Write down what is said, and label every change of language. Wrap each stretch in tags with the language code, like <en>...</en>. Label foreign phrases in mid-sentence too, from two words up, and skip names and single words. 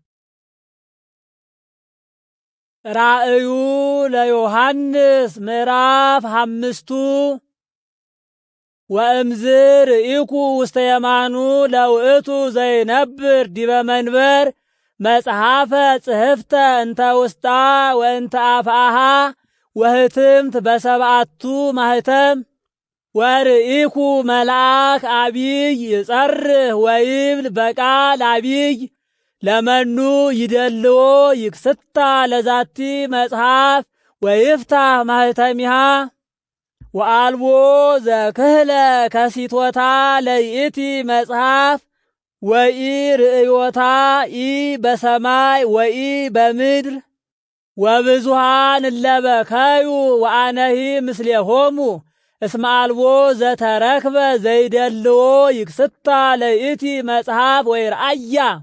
<gez>ራእዩ ለዮሐንስ ምዕራፍ 5 ወእምዝር ኢኩ ውስተ የማኑ ለውእቱ ዘይነብር ዲበ መንበር መጽሐፈ ጽሕፍተ እንተ ውስጣ ወእንተ አፍአሃ ወህትምት በሰብአቱ ማህተም ወርኢኩ መልአክ አቢይ ይጸርህ ወይብል በቃል አቢይ ለመኑ ይደልዎ ይክስታ ለዛቲ መጽሐፍ ወይፍታህ ማህተሚሃ ወአልቦ ዘክህለ ከሲቶታ ለይእቲ መጽሐፍ ወኢ ርእዮታ ኢ በሰማይ ወኢ በምድር ወብዙሃን እለበከዩ ወአነሂ ምስሌሆሙ እስመ አልቦ ዘተረክበ ዘይደልዎ ይክስታ ለይእቲ መጽሐፍ ወይርአያ</gez>